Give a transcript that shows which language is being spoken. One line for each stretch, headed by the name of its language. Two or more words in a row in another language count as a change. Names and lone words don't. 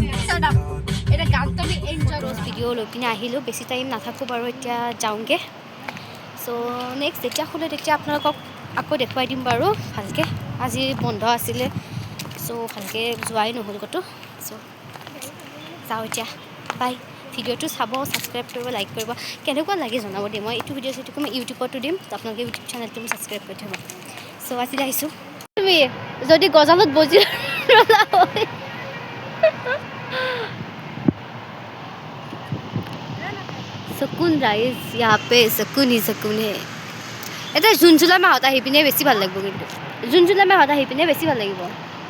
Assamese: এটা গানটো আমি এনজয় কৰোঁ ভিডিঅ' লৈ পিনে আহিলোঁ বেছি টাইম নাথাকোঁ বাৰু এতিয়া যাওঁগৈ চ' নেক্সট যেতিয়া খোলে তেতিয়া আপোনালোকক আকৌ দেখুৱাই দিম বাৰু ভালকৈ আজি বন্ধ আছিলে চ' ভালকৈ যোৱাই নহ'ল ক'তো চ' যাওঁ এতিয়া বাই ভিডিঅ'টো চাব ছাবস্ক্ৰাইব কৰিব লাইক কৰিব কেনেকুৱা লাগে জনাব দেই মই এইটো ভিডিঅ' চিডিঅ'টো মই ইউটিউবতো দিম আপোনালোকে ইউটিউব চেনেলটো মই ছাবস্ক্ৰাইব কৰি থ'ব চ' আজিলৈ আহিছোঁ তুমি যদি গজালত বজি ৰ'লা হয়
Hindi: सुकून राइज यहाँ पे सुकून ही सुकून है
Assamese: এটা জুন জুলাই মাহত আহি পিনে বেছি ভাল লাগিব কিন্তু জুন জুলাই মাহত আহি পিনে বেছি ভাল লাগিব